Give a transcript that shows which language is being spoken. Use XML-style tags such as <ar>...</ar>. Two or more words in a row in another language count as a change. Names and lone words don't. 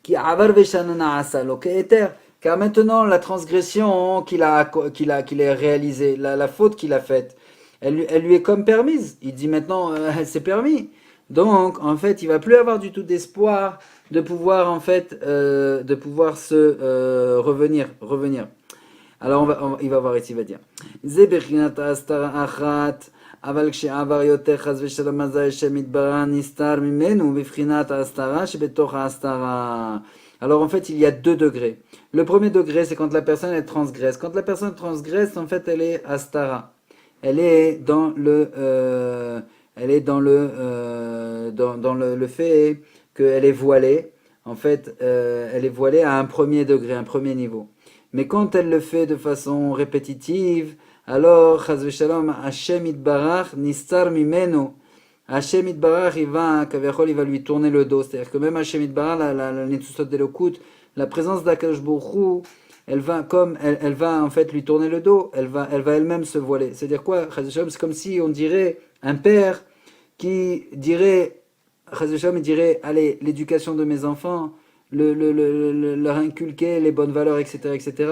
<fr>Car maintenant la transgression qu'il a réalisée, la faute qu'il a faite, elle lui est comme permise. Il dit maintenant c'est permis. Donc, en fait, il va plus avoir du tout d'espoir de pouvoir, en fait, revenir. Alors, il va voir ici, il va dire.</fr> <he>אבל כשעבר יותר חס ושלום אזי השם יתברך נסתר ממנו בבחינת ההסתרה שבתוך ההסתרה.</he> <fr>Alors en fait, il y a deux degrés. Le premier degré, c'est quand la personne elle transgresse. Quand la personne transgresse, en fait, elle est astara. Elle est dans le fait qu'elle est voilée. En fait, elle est voilée à un premier degré, un premier niveau. Mais quand elle le fait de façon répétitive, alors,</fr> <he>חס ושלום, השם יתברך נסתר ממנו. השם יתברך,</he> <fr>il va lui tourner le dos. C'est-à-dire que même</fr> <he>השם יתברך,</he> <fr>la</fr> <he>ניצוצות אלוקות,</he> <fr>la présence d'</fr> <he>הקדוש ברוך הוא,</he> <fr>elle va elle va en fait lui tourner le dos. Elle va elle-même se voiler. C'est-à-dire quoi,</fr> <he>חס ושלום,</he> <fr>c'est comme si on dirait un père qui dirait,</fr> <he>חס ושלום,</he> <fr>il dirait, allez, l'éducation de mes enfants, leur inculquer les bonnes valeurs, etc., etc.</fr>